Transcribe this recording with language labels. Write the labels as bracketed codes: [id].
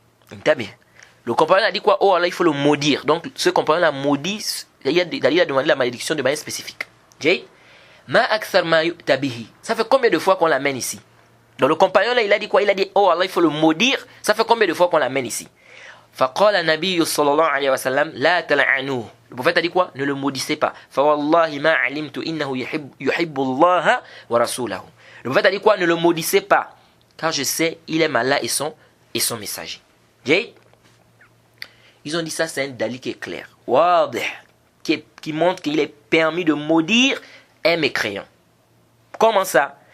[fr] Le compagnon a dit quoi? Oh Allah, il faut le maudire. Donc ce compagnon a maudit, il a demandé la malédiction de manière spécifique. [ar] Ma akthar ma yu'ta bihi. [fr] Ça fait combien de fois qu'on l'amène ici? Donc le compagnon là, il a dit quoi? Il a dit oh Allah, il faut le maudire. Ça fait combien de fois qu'on l'amène ici? [ar] فقال النبي صلى الله عليه وسلم لا تلعنوه. [fr] Le prophète a dit quoi? Ne le maudissez pas. [ar] فوالله ما علمت إنه يحب الله ورسوله. [fr] Le prophète a dit quoi? Ne le maudissez pas, car je sais il aime Allah et son messager. Ils ont dit ça, c'est un dalil qui est clair, qui montre qu'il est permis de maudire un mécréant. Comment ça?